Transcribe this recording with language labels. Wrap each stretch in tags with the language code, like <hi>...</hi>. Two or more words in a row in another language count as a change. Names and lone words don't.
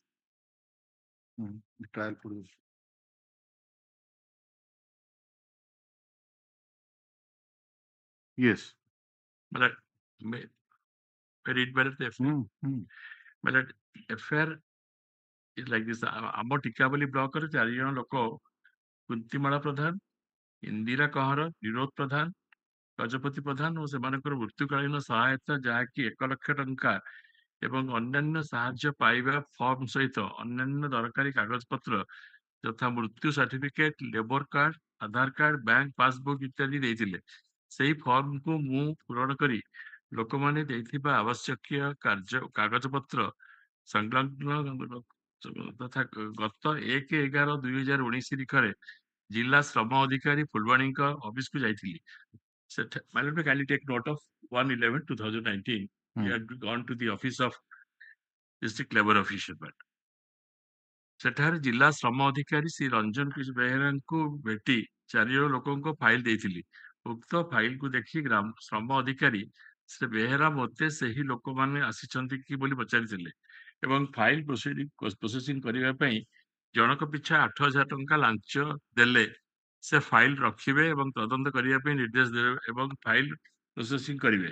<en>The trial produce yes My lord, may I read better the FIR? My lord, FIR is like this.</en> <or>ଆମ ଟିକାବଲି ବ୍ଲକରେ 4 ଜଣ ଲୋକ କୁନ୍ତିମାଳା ପ୍ରଧାନ, ଇନ୍ଦିରା କହଁର, ନିରୋଧ ପ୍ରଧାନ, ଗଜପତି ପ୍ରଧାନ ଓ ସେମାନଙ୍କର ମୃତ୍ୟୁକାଳୀନ ସହାୟତା ଯାହାକି 1 ଲକ୍ଷ ଟଙ୍କା ଏବଂ ଅନ୍ୟାନ୍ୟ ସାହାଯ୍ୟ ପାଇବା ଫର୍ମ ସହିତ ଅନ୍ୟାନ୍ୟ ଦରକାରୀ କାଗଜପତ୍ର ଯଥା ମୃତ୍ୟୁ ସାର୍ଟିଫିକେଟ,</or> <en>labour card,</en> <or>ଆଧାର କାର୍ଡ,</or> <en>bank passbook</en> <or>ଇତ୍ୟାଦି ଦେଇଥିଲେ। ସେହି ଫର୍ମକୁ ମୁଁ ପୂରଣ କରି ଲୋକମାନେ ଦେଇଥିବା ଆବଶ୍ୟକୀୟ କାଗଜପତ୍ର ସଂଲଗ୍ନ ତଥା ଗତ 1/11/2019 ତାରିଖରେ ଜିଲ୍ଲା ଶ୍ରମ ଅଧିକାରୀ ଫୁଲବାଣୀଙ୍କ ଅଫିସକୁ ଯାଇଥିଲି।</or> <en>Madam, kindly take note of 1/11/2019. We had gone to the office of district labor official.</en> <or>ସେଠାରେ ଜିଲ୍ଲା ଶ୍ରମ ଅଧିକାରୀ ଶ୍ରୀ ରଞ୍ଜନ କିଶୋର ବେହେରାଙ୍କୁ ଭେଟି 4 ଜଣ ଲୋକଙ୍କ ଫାଇଲ ଦେଇଥିଲି। ଉକ୍ତ ଫାଇଲକୁ ଦେଖି ଶ୍ରମ ଅଧିକାରୀ ଶ୍ରୀ ବେହେରା ମୋତେ ସେହି ଲୋକମାନେ ଆସିଛନ୍ତି କି ବୋଲି ପଚାରିଥିଲେ ଏବଂ</or> <en>file processing</en> <or>କରିବା ପାଇଁ ଜଣକ ପିଛା 8,000 ଟଙ୍କା ଲାଞ୍ଚ ଦେଲେ ସେ ଫାଇଲ ରଖିବେ ଏବଂ ତଦନ୍ତ କରିବା ପାଇଁ ନିର୍ଦ୍ଦେଶ ଦେବେ ଏବଂ</or> <en>file processing</en> <or>କରିବେ।</or>